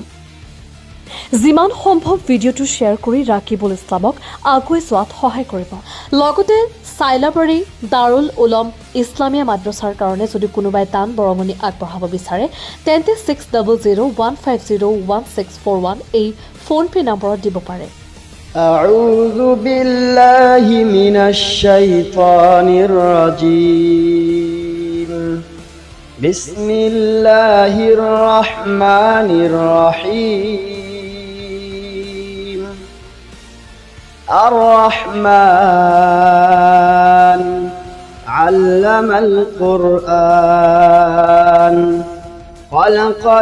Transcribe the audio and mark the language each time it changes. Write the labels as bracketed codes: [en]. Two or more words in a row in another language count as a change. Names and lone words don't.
[as] যিমান সম্ভৱ ভিডিঅ'টো শ্বেয়াৰ কৰি ৰাকিবুল ইছলামক আগুৱাই যোৱাত সহায় কৰিব। লগতে চাইলাবাৰী দাৰুল উলম ইছলামিয়া মাদ্ৰাছাৰ কাৰণে যদি কোনোবাই দান বৰঙণি আগবঢ়াব বিচাৰে তেন্তে 6000150161 এই ফোনপে নম্বৰত দিব পাৰে। [ar] أعوذ بالله من الشيطان الرجيم بسم الله الرحمن الرحيم الرحمن علم القرآن خلق